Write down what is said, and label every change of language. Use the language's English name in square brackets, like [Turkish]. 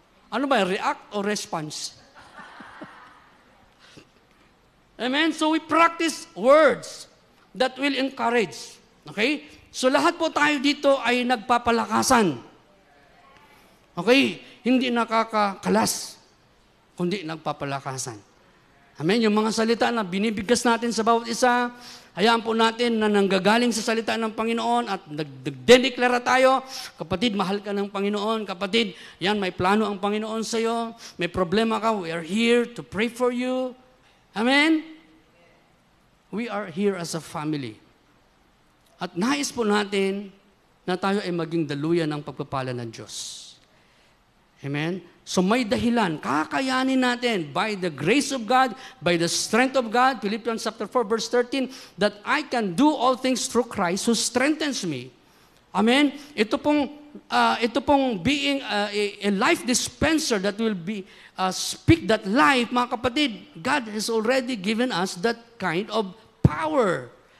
[Filipino] Ano ba, [English] react or response? Amen? So we practice words that will encourage. Okay? [Filipino] So lahat po tayo dito ay nagpapalakasan. Okay? Hindi nakakakalas, kundi nagpapalakasan. Amen? Yung mga salita na binibigkas natin sa bawat isa, hayaan po natin na nanggagaling sa salita ng Panginoon at nagdedeklara tayo, kapatid, mahal ka ng Panginoon. Kapatid, yan, may plano ang Panginoon sa iyo. May problema ka, [English] we are here to pray for you. Amen? We are here as a family. [Filipino] At nais po natin na tayo ay maging daluyan ng pagpapala ng Diyos. [English] Amen? [Filipino] So may dahilan, kakayanin natin [English] by the grace of God, by the strength of God, Philippians chapter 4 verse 13, that I can do all things through Christ who strengthens me. Amen? [Filipino] Ito pong [English] being a life dispenser that will be speak that life, [Filipino] mga kapatid, [English] God has already given us that kind of power.